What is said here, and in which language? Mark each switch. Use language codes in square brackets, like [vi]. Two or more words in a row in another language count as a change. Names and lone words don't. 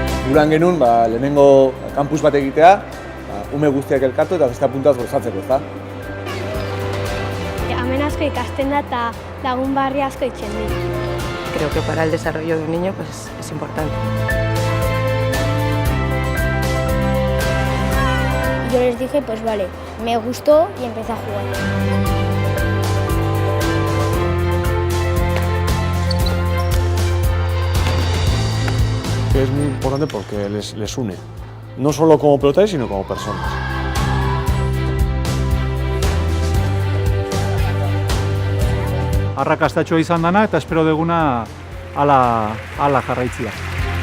[eu] guran genuen lehenengo kampus bat egitea, ume guztiak elkartu eta beste puntaz gozatzeko, ezta? Hemen asko ikasten da eta lagun barri asko itzen dira. [es] Creo que para el desarrollo de un niño pues, es importante. Yo les dije, pues vale, me gustó y empecé a jugar. Es muy importante porque les une, no solo como pelotaris, sino como personas. [eu] Arrakastatxoa izan dana eta espero deguna hala jarraitzia.